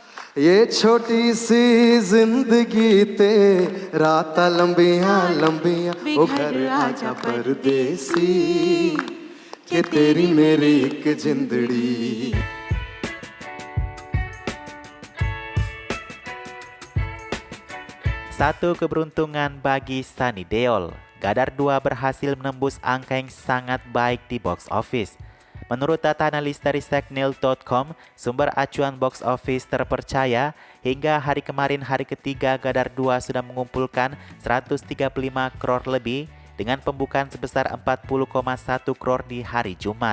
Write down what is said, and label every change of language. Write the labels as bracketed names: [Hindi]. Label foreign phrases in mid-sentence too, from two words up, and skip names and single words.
[Hindi] ये छोटी सी जिंदगी [Punjabi] ਤੇਰਾ ਤਾ ਲੰਬੀਆਂ ਲੰਬੀਆਂ ਓ ਘਰ ਆਜਾ ਪਰਦੇਸੀ ਕਿ ਤੇਰੀ ਮੇਰੀ ਇੱਕ ਜਿੰਦੜੀ. [Indonesian] Satu keberuntungan bagi Sunny Deol. Gadar 2 berhasil menembus angka yang sangat baik di [English] box office. [Indonesian] Menurut data analis dari Stacknil.com, sumber acuan [English] box office [Indonesian] terpercaya, hingga hari kemarin hari ketiga Gadar 2 sudah mengumpulkan 135 crore lebih dengan pembukaan sebesar 40,1 crore di hari Jumat.